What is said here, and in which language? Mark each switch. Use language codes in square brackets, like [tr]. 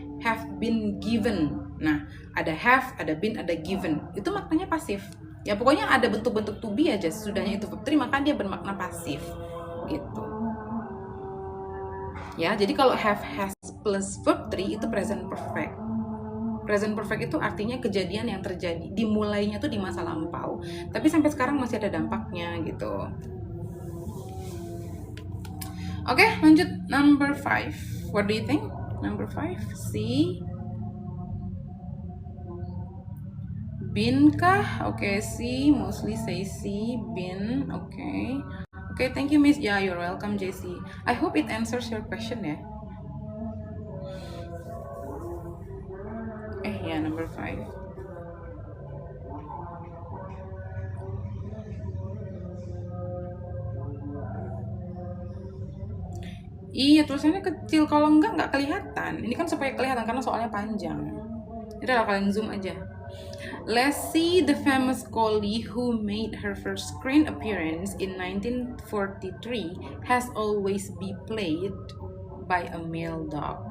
[id] Have been given. Nah, ada have, ada been, ada given. Itu maknanya pasif. Ya, pokoknya ada bentuk-bentuk to be aja sesudahnya itu verb 3, maka dia bermakna pasif. Gitu. Ya, jadi kalau have, has plus verb 3 itu present perfect. Present perfect itu artinya kejadian yang terjadi, dimulainya tuh di masa lampau, tapi sampai sekarang masih ada dampaknya gitu. Oke, lanjut [en] number 5. What do you think? Number 5, see. [id] Been kah? [en] Oke, see, mostly say see, been. Oke, thank you Miss. Yeah, you're welcome JC. I hope it answers your question ya. Number 5. [id] Iya, tulisannya kecil. Kalau nggak kelihatan. Ini kan supaya kelihatan karena soalnya panjang. Udah, kalian zoom aja. [en] Lassie, the famous collie who made her first screen appearance in 1943, has always been played by a male dog.